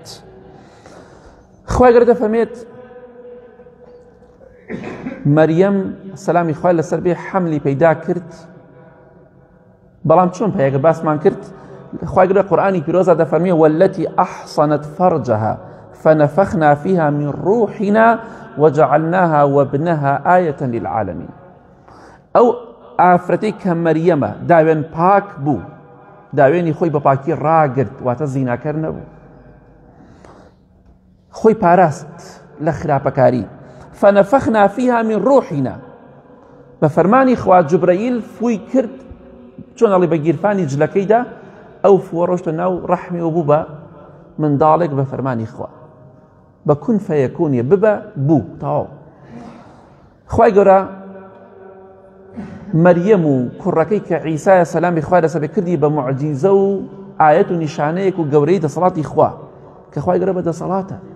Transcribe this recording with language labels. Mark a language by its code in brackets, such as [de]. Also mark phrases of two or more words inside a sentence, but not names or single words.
[ckb] خوای گەورە دەفەرمێت مەریەم سەلامی خوای لەسەر بێ حەملی پەیدا کرد، بەڵام چۆن پەیەگە باسمان کرد. خوای گەورە قورئانی پیرۆزە دەفەرمێ [ar] والتي أحصنت فرجها فنفخنا فيها من روحنا وجعلناها وابنها آية للعالمين. [ckb] ئەو ئافرەتەی کە مەریەمە داوێن پاک بوو، داوێنی خۆی بە پاکی ڕاگرت، واتە زیناکەر نەبوو، خۆی پاراست لە خراپەکاری. [ar] فنفخنا فيها من روحنا، [ckb] بە فەرمانی خوا جوبرەئیل فووی کرد چۆن ئەڵێ بە گیرفانی جلەکەیدا، ئەو فووە ڕۆشتە ناو ڕەحمی و بوو بە منداڵێک بە فەرمانی خوا، بە [ar] کون فەیەکونیە [ckb] ببە بوو تەواو. خوای گەورە مەریەم و کوڕەکەی کە عیسایە سەلامی خوای لەسەر بێ کردی بە موعجیزە و ئایەت و نیشانەیەک و گەورەی دەسەڵاتی خوا کە خوای گەورە بەدەسەڵاتە.